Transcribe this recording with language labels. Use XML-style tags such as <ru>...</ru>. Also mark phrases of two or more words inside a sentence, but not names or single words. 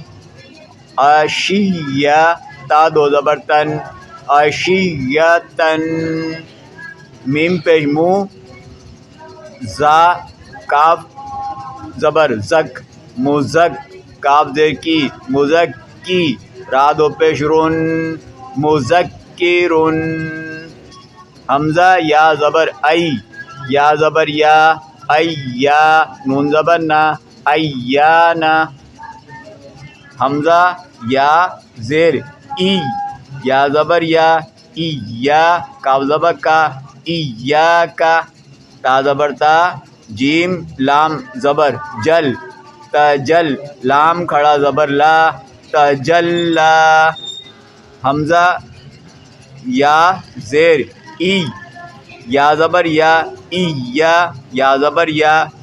<ur>اشیہ تا دو زبر تن اشیۃن میم پیش مو زا کاف زبر زک مزک کاف زیر کی مزک کی را دو پیش رن مذکرن حمزہ یا زبر ای یا زبر یا ایا نون زبر نا ایانا حمزہ یا زیر ای یا زبر یا ایا کاف زبر کا ایاکا تا زبر تا جیم لام زبر جل تجل لام کھڑا زبر لا تجلا حمزہ یا زیر ای یا زبر یا ایا یا زبر یا</ur>